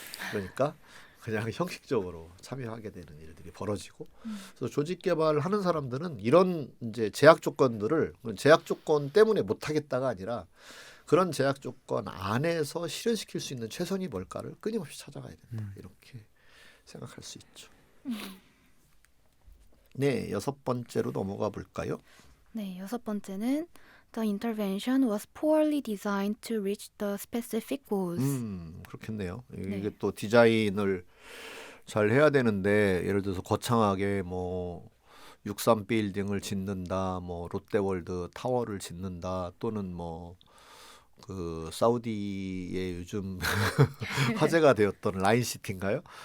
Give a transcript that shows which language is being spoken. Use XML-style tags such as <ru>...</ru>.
<ko>그러니까 그냥 형식적으로 참여하게 되는 일들이 벌어지고 그래서 조직 개발을 하는 사람들은 이런 이제 제약 조건들을 제약 조건 때문에 못 하겠다가 아니라 그런 제약 조건 안에서 실현시킬 수 있는 최선이 뭘까를 끊임없이 찾아가야 된다. 이렇게 생각할 수 있죠. 네, 6번째로 넘어가 볼까요? 네, 6번째는</ko> <en>The intervention was poorly designed to reach the specific goals.</en> <ko>그렇겠네요. 네. 이게 또 디자인을 잘 해야 되는데 예를 들어서 거창하게 뭐 63 빌딩을 짓는다, 뭐 롯데월드 타워를 짓는다, 또는 뭐 그 사우디의 요즘 화제가 되었던 라인시티인가요?</ko>